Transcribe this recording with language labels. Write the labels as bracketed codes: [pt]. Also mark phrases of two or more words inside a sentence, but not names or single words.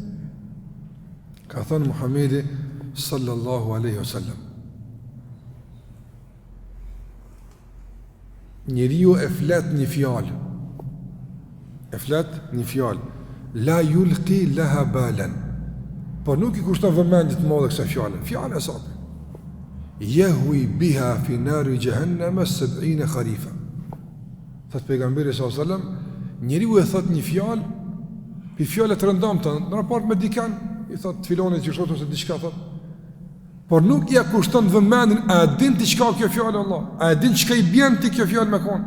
[sq] Ka thënë Muhamedi [ar] صلى الله عليه وسلم, [sq] njeriu e flet një fjalë, [ar] لا يلقي لها بالا, [sq] por nuk i kushton vëmendje të madhe kësaj fjale. Fjala e sot [ar] يهوي بها في نار جهنم 70 خريفا. [sq] Thot pejgamberi [ar] صلى الله عليه وسلم, [sq] njeriu e thot një fjalë, pi fjalë të rëndomta në raport me dikën, i thot filonit që thot ose diçka thot, por nuk ja kushton vëmendjen, a din ti çka kjo fjalë Allah, a din çka i bën ti kjo fjalë me kon.